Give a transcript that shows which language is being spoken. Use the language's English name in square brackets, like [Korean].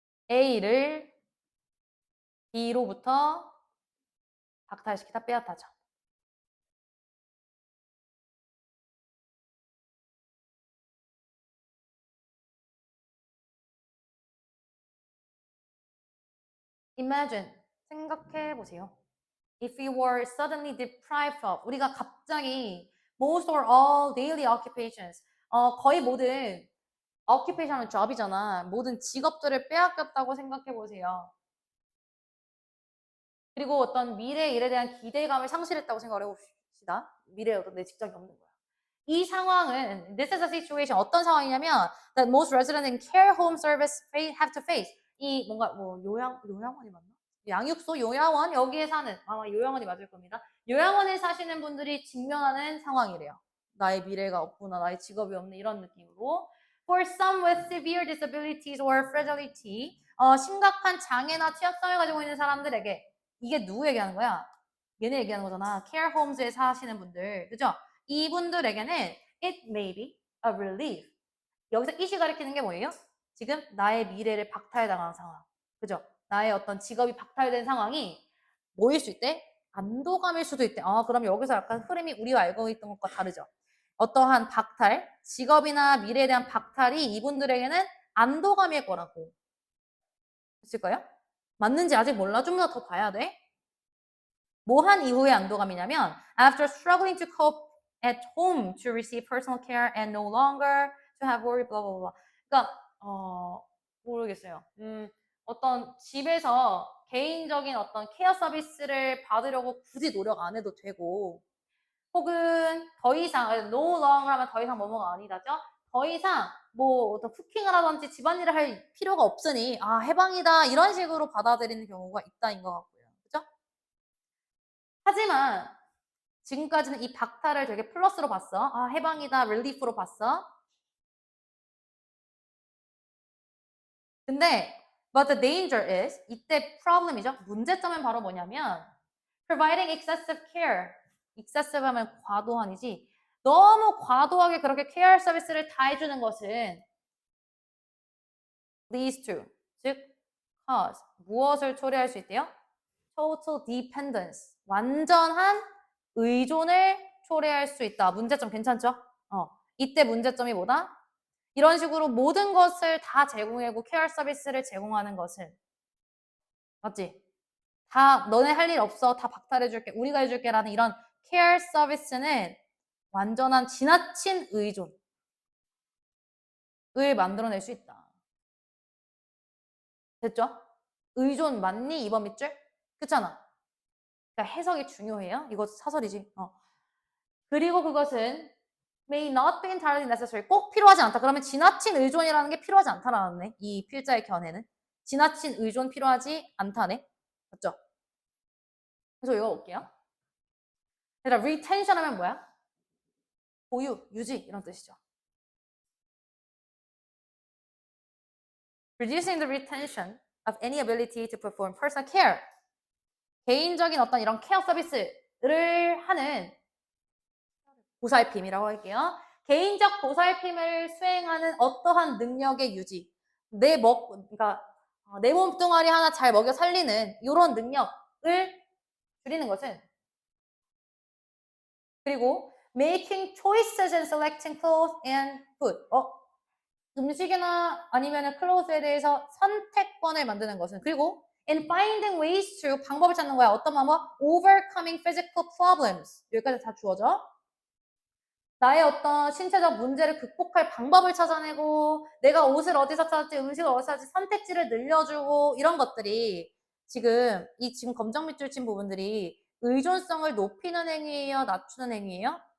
[Korean] A를 B로부터 박탈시키다 빼앗다죠. Imagine 생각해 보세요. [English] If we were suddenly deprived of [Korean] 우리가 갑자기 [English] most or all daily occupations [Korean] 거의 모든 [English] occupation은 job이잖아. [Korean] 모든 직업들을 빼앗겼다고 생각해 보세요. 그리고 어떤 미래 일에 대한 기대감을 상실했다고 생각을 해봅시다. 미래에 어떤 내 직장이 없는 거야. 이 상황은 [English] this is a situation [Korean] 어떤 상황이냐면 [English] that most residents in care home service have to face [Korean] 이 뭔가 뭐 요양원이 맞나? 양육소 요양원 여기에 사는 아마 요양원이 맞을 겁니다. 요양원에 사시는 분들이 직면하는 상황이래요. 나의 미래가 없구나, 나의 직업이 없는 이런 느낌으로. [English] For some with severe disabilities or fragility, [Korean] 심각한 장애나 취약성을 가지고 있는 사람들에게 이게 누구 얘기하는 거야? 얘네 얘기하는 거잖아. care homes에 사시는 분들, 그죠? 이분들에게는 [English] it may be a relief. [Korean] 여기서 it이 가리키는 게 뭐예요? 지금 나의 미래를 박탈당한 상황. 그죠? 나의 어떤 직업이 박탈된 상황이 뭐일 수 있대? 안도감일 수도 있대. 그럼 여기서 약간 흐름이 우리가 알고 있던 것과 다르죠. 어떠한 박탈, 직업이나 미래에 대한 박탈이 이분들에게는 안도감일 거라고. 있을까요? 맞는지 아직 몰라. 좀 더 봐야 돼. 뭐 한 이후의 안도감이냐면 [English] after struggling to cope at home to receive personal care and no longer to have worry blah blah blah. [Korean] 그러니까 모르겠어요. 어떤 집에서 개인적인 어떤 케어 서비스를 받으려고 굳이 노력 안 해도 되고 혹은 더 이상 no longer 하면 더 이상 뭐뭐가 아니다죠. 더 이상 뭐 어떤 쿠킹을 하든지 집안일을 할 필요가 없으니 해방이다 이런 식으로 받아들이는 경우가 있다인 것 같고요. 그죠? 하지만 지금까지는 이 박탈을 되게 플러스로 봤어. 해방이다, 릴리프로 봤어. 근데 [English] but the danger is [Korean] 이때 [English] problem이죠. [Korean] 문제점은 바로 뭐냐면 [English] providing excessive care. [Korean] excessive 하면 과도한이지. 너무 과도하게 그렇게 케어 서비스를 다 해주는 것은 leads to, 즉 cause, 무엇을 초래할 수 있대요? total dependence, 완전한 의존을 초래할 수 있다. 문제점 괜찮죠? 이때 문제점이 뭐다? 이런 식으로 모든 것을 다 제공하고 케어 서비스를 제공하는 것은 맞지? 다 너네 할 일 없어. 다 박탈해줄게. 우리가 해줄게 라는 이런 케어 서비스는 완전한 지나친 의존을 만들어낼 수 있다. 됐죠? 의존 맞니? 이번 밑줄? 그렇잖아. 그러니까 해석이 중요해요. 이거 사설이지. 그리고 그것은 [English] may not be entirely necessary. [Korean] 꼭 필요하지 않다. 그러면 지나친 의존이라는 게 필요하지 않다라네. 이 필자의 견해는. 지나친 의존 필요하지 않다네. 맞죠? 그래서 읽어볼게요. 그러니까 retention 하면 뭐야? 보유, 유지 이런 뜻이죠. [English] Reducing the retention of any ability to perform personal care. [Korean] 개인적인 어떤 이런 케어 서비스를 하는 보살핌이라고 할게요. 개인적 보살핌을 수행하는 어떠한 능력의 유지. 그러니까 내 몸뚱아리 하나 잘 먹여 살리는 이런 능력을 줄이는 것은 그리고 [English] making choices and selecting clothes and food. [Korean] 음식이나 아니면 클로즈에 대해서 선택권을 만드는 것은 그리고 [English] and finding ways to [Korean] 방법을 찾는 거야. 어떤 방법? [English] overcoming physical problems. [Korean] 여기까지 다 주어져. 나의 어떤 신체적 문제를 극복할 방법을 찾아내고 내가 옷을 어디서 찾을지 음식을 어디서 찾을지 선택지를 늘려주고 이런 것들이 지금 지금 검정 밑줄 친 부분들이 의존성을 높이는 행위예요? 낮추는 행위예요?